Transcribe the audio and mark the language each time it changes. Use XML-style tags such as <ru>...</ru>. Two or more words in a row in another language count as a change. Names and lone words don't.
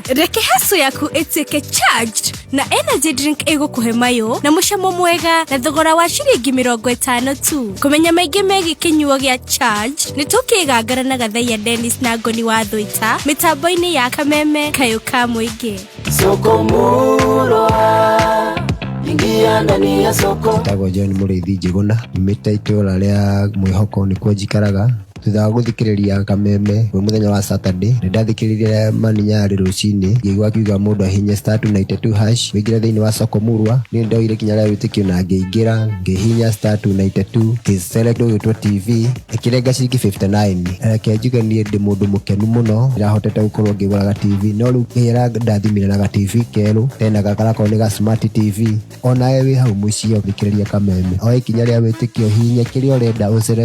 <ki>Reke haso yaku ituike charged na</ki> <en>energy drink</en> <ki>igukuhe mayo na mucamo mwega na thogora wa ciringi 50 tu. Kumenya maingĩ megiĩ kinyuo gĩa charge ni tukigangara na Gathaiya Dennis na Ngoni wa Thũita mitambo-inĩ ya Kameme kayo ka mũingĩ.</ki> <sw>Ingia ndani ya soko.</sw> <ki>Tago John Mũrĩithi Njĩgũna, imĩta itũra rĩa Mwĩhoko nĩkuo njikaraga. thutha wa guthikiriria kameme we muthenya wa Saturday ndathikiriria maninyari rucini ngigwa kiuga mundu ahinye *292# wingire thiini wa Sokomurwa ni ndoire kinya ria witikio na ngiingira ngihinya *292 kiselect gitwa TV ikirenga ciringi 59 reke njuge ni ndi mundu mukenu muno irahotete gukorwo ngiguraga TV no riu kira ndathimira na TV keru tena gakarako ni ga</ki> <en>smart TV</en> <ki>ona ewe hau mucio thikiriria kameme o ikinya ria witikio hinya kiria urenda uselect</ki>